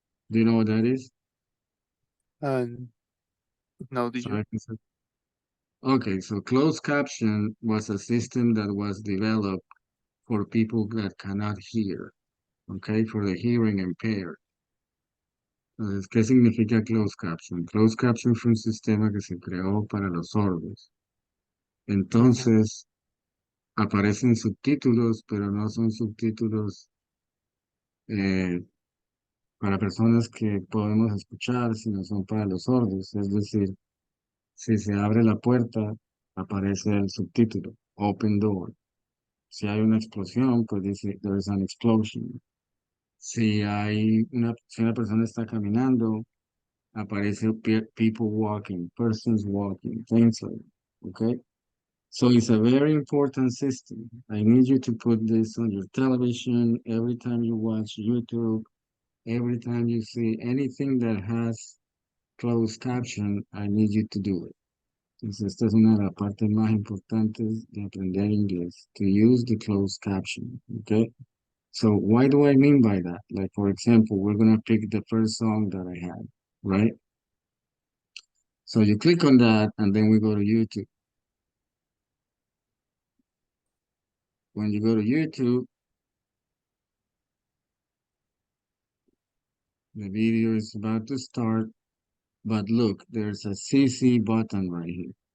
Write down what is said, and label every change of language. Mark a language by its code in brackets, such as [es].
[en] Do you know what that is? And now do So you? I can say, okay, so closed caption was a system that was developed for people that cannot hear, okay, for the hearing impaired. [es] Entonces, ¿qué significa closed caption? Closed caption fue un sistema que se creó para los sordos. Mhm. Entonces, aparecen subtítulos, pero no son subtítulos eh, para personas que podemos escuchar, sino son para los sordos. Es decir, si se abre la puerta, aparece el subtítulo, [en] Open Door. [es] Si hay una explosión, pues dice, [en] there is an explosion. [es] Si una persona está caminando, aparece [en] people walking, persons walking, things like that, okay? So it's a very important system. I need you to put this on your television every time you watch YouTube, every time you see anything that has closed caption, I need you to do it. [es] Entonces, esta es una de las partes más importantes de aprender inglés, [en] to use the closed caption, okay? So why do I mean by that? Like, for example, we're gonna pick the first song that I had, right? So you click on that and then we go to YouTube. When you go to YouTube, the video is about to start, but look, there's a CC button right here.